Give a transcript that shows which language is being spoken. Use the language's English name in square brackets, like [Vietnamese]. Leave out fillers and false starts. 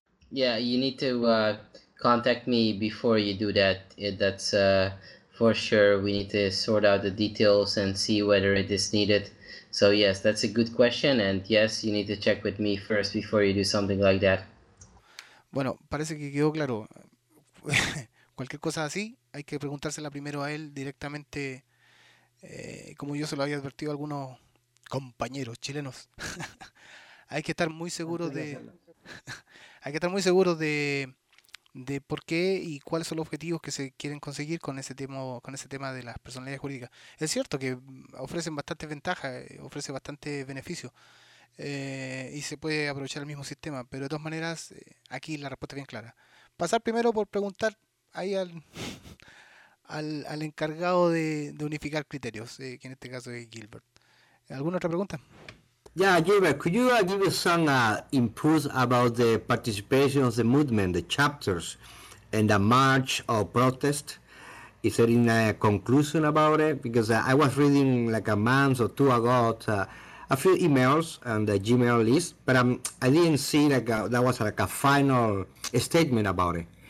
[English] Yeah, you need to contact me before you do that. That's for sure. We need to sort out the details and see whether it is needed. So yes, that's a good question. And yes, you need to check with me first before you do something like that. [Spanish] Bueno, parece que quedó claro. Cualquier cosa así, hay que preguntársela primero a él directamente, como yo se lo había advertido a algunos compañeros chilenos. Hay que estar muy seguro Antes de de, hacerlo. hay que estar muy seguro de por qué y cuáles son los objetivos que se quieren conseguir con ese tema de las personalidades jurídicas. Es cierto que ofrecen bastante ventaja, ofrece bastante beneficio. Y se puede aprovechar el mismo sistema, pero de todas maneras, aquí la respuesta es bien clara. Pasar primero por preguntar ahí al encargado de unificar criterios, que en este caso es Gilbert. ¿Alguna otra pregunta? [English] Yeah, Gilbert, could you give us some inputs about the participation of the movement, the chapters, and the march or protest? Is there any conclusion about it? Because I was reading like a month or two ago a few emails on the Gmail list, but I didn't see like that was like a final statement about it.